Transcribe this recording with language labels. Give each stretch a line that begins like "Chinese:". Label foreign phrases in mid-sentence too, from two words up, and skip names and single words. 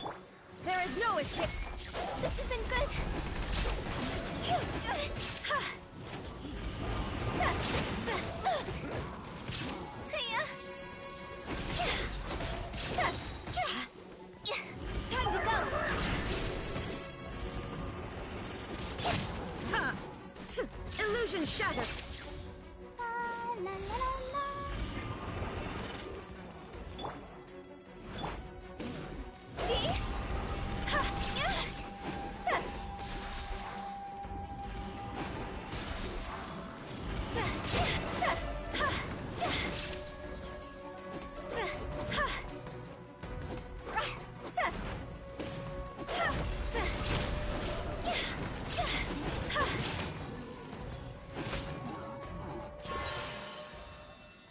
English: There is no escape. This isn't good. Time to go. Ha! Illusion shattered. La, la, la, la. See? Ha! Yeah! Sa- sa- sa- ha! Yeah! Sa- ha! Ra! Sa- ha! Sa- yeah! Yeah! Ha!